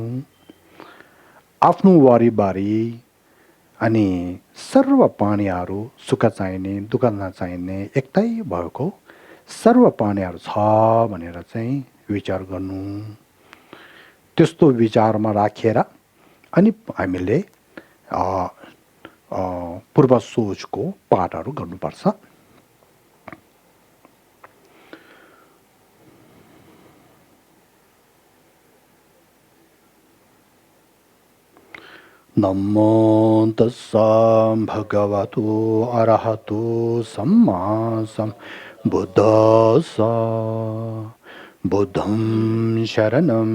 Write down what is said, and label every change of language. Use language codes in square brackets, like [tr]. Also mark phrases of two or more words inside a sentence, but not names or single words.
[ne] आफ्नो वरिपरि अनि सर्व प्राणीहरू सुख चाहिने दुःख नचाहिने एकतै भएको सर्व प्राणीहरू छ भनेर चाहिँ विचार गर्नु। त्यस्तो विचारमा राखेर अनि हामीले पूर्व सोचको पाठहरू गर्नुपर्छ। [pi] नमो तस्सा भगवतो अरहतो सम्मा सम्बुद्धस्सा बुद्धं शरणं